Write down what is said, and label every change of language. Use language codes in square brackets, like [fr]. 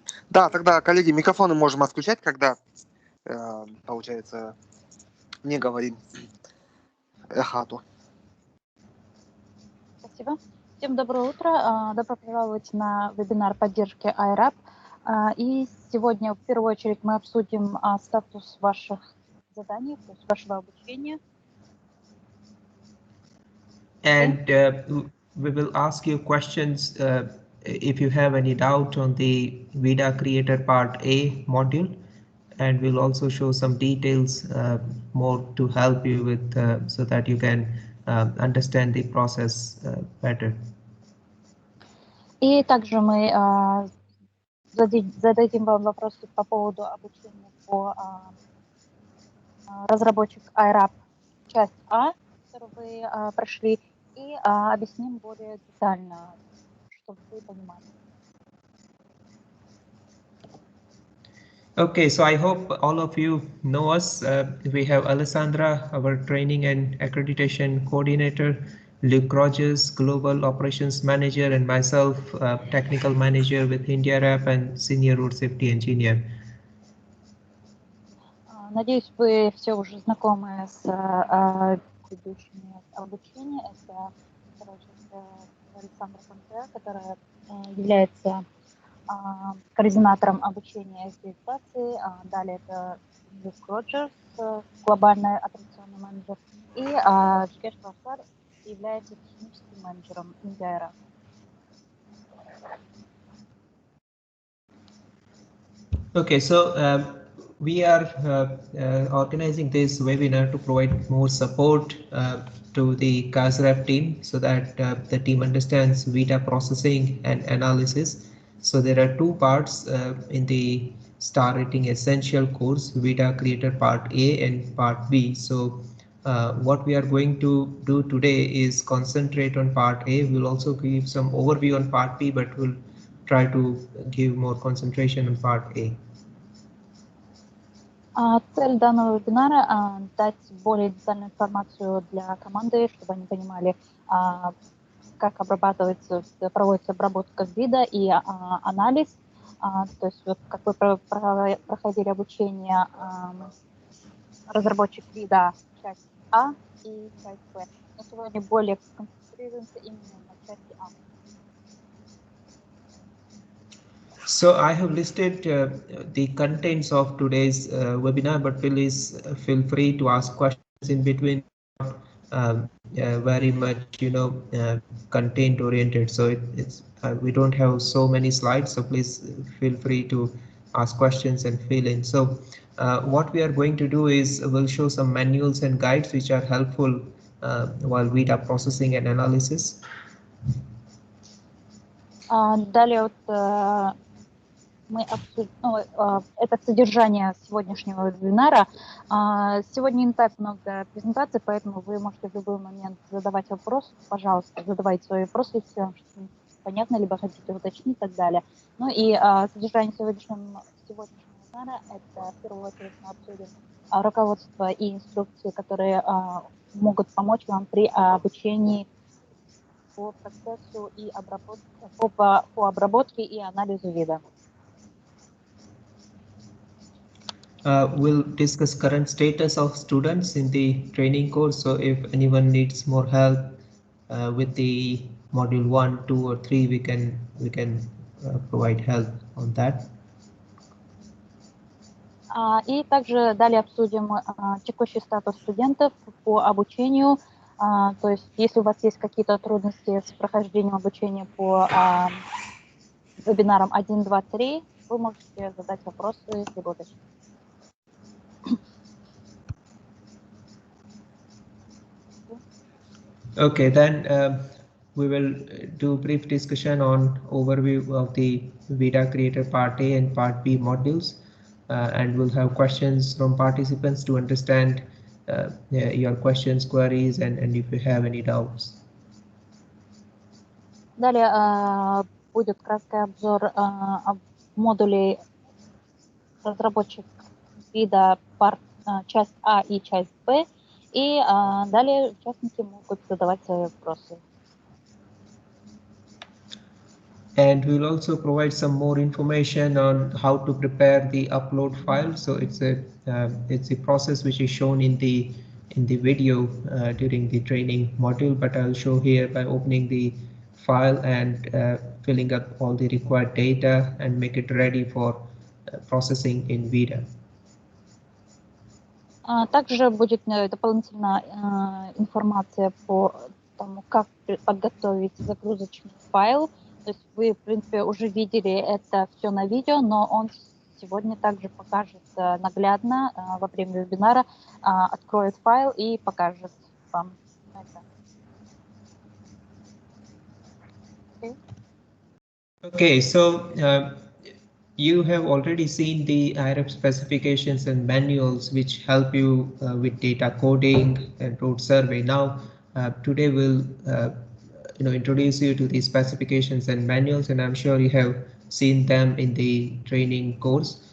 [ru] Да, тогда, коллеги, микрофоны можем отключать, когда, получается, не говорим эхату. Спасибо. Всем доброе утро. Добро пожаловать на вебинар поддержки iRAP. И сегодня в первую очередь мы обсудим статус ваших заданий, то есть вашего обучения. [en] And we will ask you questions if you have any doubt on the ViDA Creator Part A module, and we'll also show some details more to help you with so that you can understand the process better. [ru] И также мы зададим вам вопросы по поводу обучения по разработчик iRAP часть А, которую вы прошли, и объясним более детально, чтобы вы понимали. [en] Okay, so I hope all of you know us. We have Alessandra, our training and accreditation coordinator, Luke Rogers, global operations manager, and myself, technical manager with iRAP and senior road safety engineer. [ru] Надеюсь, вы все уже знакомы с ведущими обучения. Это Александра Пантеа, которая является координатором обучения аккредитации. Далее это Люк Роджерс, глобальный операционный менеджер. И Джигеш Пассар является техническим менеджером iRAP. [en] Okay, so we are organizing this webinar to provide more support to the CASRAP team so that the team understands ViDA processing and analysis. So there are two parts in the Star Rating Essential course, ViDA Creator Part A and Part B. So what we are going to do today is concentrate on Part A. We'll also give some overview on Part B, but we'll try to give more concentration on Part A. [ru] Цель данного вебинара дать более детальную информацию для команды, чтобы они понимали, как проводится обработка ViDA и анализ. То есть вот как вы проходили обучение разработчик ViDA часть А и часть Б. Но сегодня более концентрируемся именно на части А. [en] So I have listed the contents of today's webinar, but please feel free to ask questions in between. Very much, content oriented. So it's we don't have so many slides. So please feel free to ask questions and fill in. So what we are going to do is we'll show some manuals and guides which are helpful while ViDA processing and analysis. [ru] Далее вот мы обсудим, это содержание сегодняшнего вебинара. Сегодня не так много презентаций, поэтому вы можете в любой момент задавать вопросы. Пожалуйста, задавайте свои вопросы, если вам что-то непонятно, либо хотите уточнить и так далее. Ну и содержание сегодняшнего вебинара – это в первую очередь мы обсудим руководство и инструкции, которые могут помочь вам при обучении по процессу и по обработке и анализу ViDA. [en] We'll discuss current status of students in the training course. So if anyone needs more help with the module 1, 2, or 3, we can provide help on that. [ru] И также далее обсудим текущий статус студентов по обучению. То есть, если у вас есть какие-то трудности с прохождением обучения по вебинарам 1, 2, 3, вы можете задать вопросы, либо уточнить. [en] Okay, then we will do a brief discussion on overview of the ViDA Creator Part A and Part B modules, and we'll have questions from participants to understand your questions, queries, and if you have any doubts. [ru] Далее будет краткий обзор модулей разработчик ViDA часть А и часть Б, и далее участники могут задавать свои вопросы. [en] And we'll also provide some more information on how to prepare the upload file. So it's a process which is shown in the video during the training module, but I'll show here by opening the file and filling up all the required data and make it ready for processing in ViDA. [ru] Также будет дополнительная информация по тому, как подготовить загрузочный файл. То есть вы, в принципе, уже видели это все на видео, но он сегодня также покажет наглядно во время вебинара, откроет файл и покажет вам это. [en] Okay, so you have already seen the iRAP specifications and manuals which help you with data coding and road survey. Now, today we'll introduce you to the specifications and manuals, and I'm sure you have seen them in the training course.